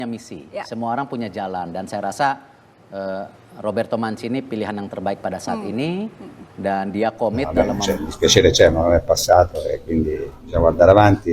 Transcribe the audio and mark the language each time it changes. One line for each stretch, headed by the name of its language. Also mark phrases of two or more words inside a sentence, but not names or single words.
Indonesian: misi, Ya. semua orang punya jalan dan saya rasa Roberto Mancini pilihan yang terbaik pada saat ini dan dia komit dalam
Italian: Il dispiacere c'è, ma non è passato e quindi bisogna guardare avanti.